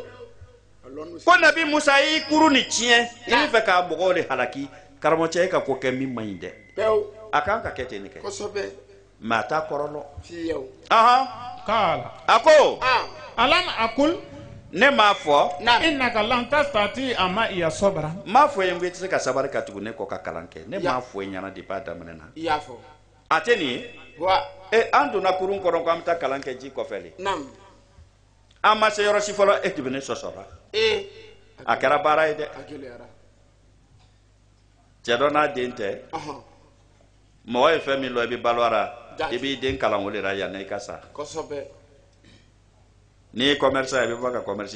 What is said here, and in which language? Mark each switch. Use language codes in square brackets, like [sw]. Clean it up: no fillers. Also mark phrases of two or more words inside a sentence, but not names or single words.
[bm] ko Nabi Musa y'i kuru ni tiɲɛ i bɛ fɛ k'a mɔgɔw de halaki karamɔgɔ cɛ e ka ko kɛ min man ɲi dɛ pewu a kan ka kɛ ten de kɛ kosɛbɛ mais a t'a kɔrɔlɔ fiyewu Kala. a ko [ar] ألم أقل [bm] ne m'a fɔ [ar] إنك لن تستطيع معي صبرا. [bm] M'a fɔ ye n ko i tɛ se ka sabari ka tugu ne kɔ ka kalan kɛ ne m'a fɔ i ɲɛna depuis a daminɛ na i y'a fɔ a tɛ nin ye an donna kurun kɔnɔ ko an bɛ taa kalan kɛ ji kɔfɛ le an ma se yɔrɔ si fɔlɔ e de bɛ ne sɔsɔra a kɛra baara ye dɛ cɛ dɔ n'a den tɛ mɔgɔ ye fɛn min lɔ i bɛ balo a la i b'i den kalan o de la yanni i ka sa n'i ye commerçant ye i bɛ bɔ ka commerce